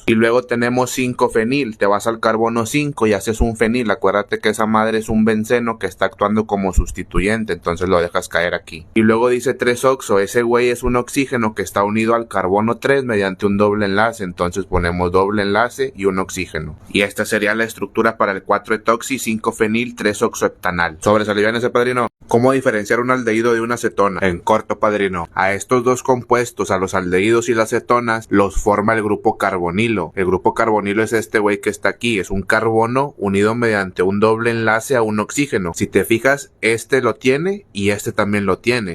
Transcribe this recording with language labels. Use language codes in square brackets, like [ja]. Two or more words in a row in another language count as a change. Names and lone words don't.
[es] Y luego tenemos 5-fenil, te vas al carbono 5 y haces un fenil. Acuérdate que esa madre es un benceno que está actuando como sustituyente, entonces lo dejas caer aquí. Y luego dice 3-oxo, ese güey es un oxígeno que está unido al carbono 3 mediante un doble enlace, entonces ponemos doble enlace y un oxígeno. Y esta sería la estructura para el 4-etoxi 5-fenil 3-oxoheptanal. ¿Sobresalió en ese, padrino? ¿Cómo diferenciar un aldehído de una acetona? En corto, padrino, a estos dos compuestos, a los aldehídos y las cetonas, los forma el grupo carbonilo. El grupo carbonilo es este güey que está aquí, es un carbono unido mediante un doble enlace a un oxígeno. Si te fijas, este lo tiene y este también lo tiene.